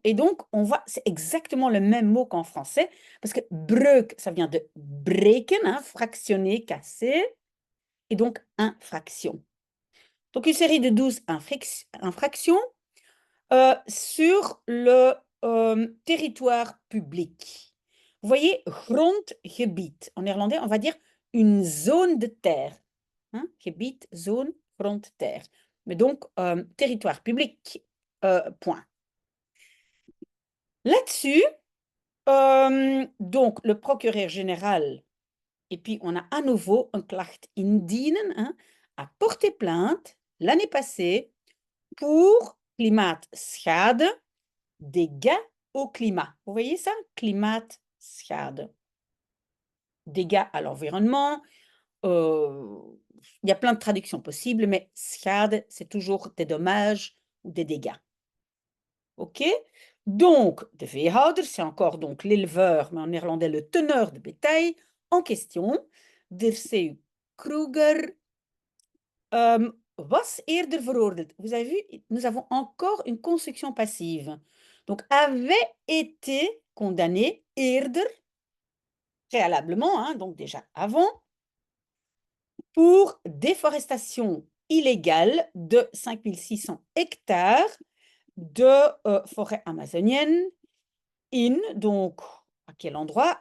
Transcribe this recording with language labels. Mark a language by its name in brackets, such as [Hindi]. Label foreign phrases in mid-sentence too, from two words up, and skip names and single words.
[French] Et donc, on voit, c'est exactement le même mot qu'en français, parce que breuk, ça vient de breken, hein, fractionner, casser, et donc infraction. Donc, une série de 12 infractions sur le territoire public. Vous voyez, grondgebied. En néerlandais, on va dire une zone de terre. Hein? [Dutch] Gebied, zone, grond, [French] terre. Mais donc, territoire public, point. Là-dessus, donc, le procureur général, et puis on a à nouveau un [Dutch] klacht indienen, [French] hein, a porté plainte l'année passée pour klimaatschade, dégâts au climat. Vous voyez ça? Klimaatschade. Dégâts à l'environnement. Il y a plein de traductions possibles, mais schade, c'est toujours des dommages ou des dégâts. OK? Donc, [Dutch] de veehouder, [French] c'est encore donc l'éleveur, mais en néerlandais le teneur de bétail en question. Der C.U. [Dutch] Kruger was eerder veroordeeld. [French] Vous avez vu, nous avons encore une construction passive. Donc, avait été condamné eerder, préalablement, hein, donc déjà avant, pour déforestation illégale de 5600 hectares de forêt amazonienne donc, à quel endroit?